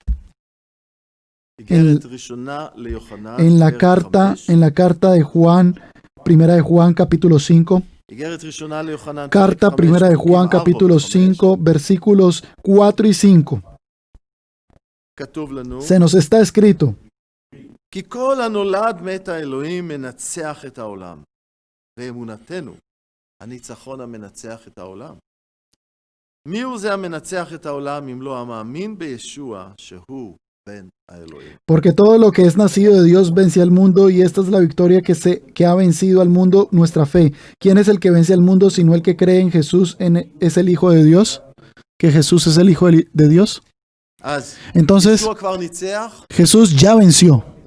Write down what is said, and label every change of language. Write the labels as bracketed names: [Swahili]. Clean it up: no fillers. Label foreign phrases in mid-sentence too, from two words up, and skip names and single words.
[Spanish] En la carta de Juan, Primera de Juan capítulo 5. Carta Primera de Juan capítulo 5, versículos 4 y 5. Se nos está escrito: [Hebrew] ואמונתנו, הניצחון המנצח את העולם. מי הוא זה המנצח את העולם אם לא המאמין בישוע שהוא בן האלוהים? [Spanish] Porque todo lo que es nacido de Dios vence al mundo y esta es la victoria que ha vencido al mundo, nuestra fe. ¿Quién es el que vence al mundo sino el que cree en Jesús es el Hijo de Dios? ¿Que Jesús es el Hijo de Dios? Entonces, Jesús ya venció.